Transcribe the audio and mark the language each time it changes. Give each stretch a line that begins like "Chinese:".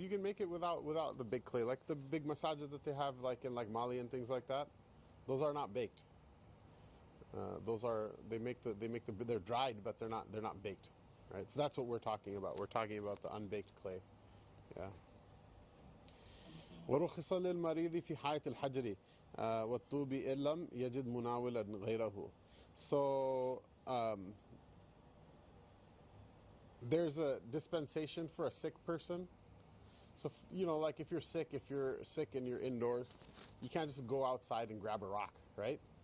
English: You can make it without the big clay, like the big massages that they have, like in Mali and things like that. Those are not baked. Those are they're dried, but they're not baked, right? So that's what we're talking about. We're talking about the unbaked clay. Yeah.
Arabic: ورخص للمريض في حائط الحجر والطوب إن لم يجد مناولا غيره.
English: So there's a dispensation for a sick person. So like if you're sick and you're indoors, you can't just go outside and grab a rock, right?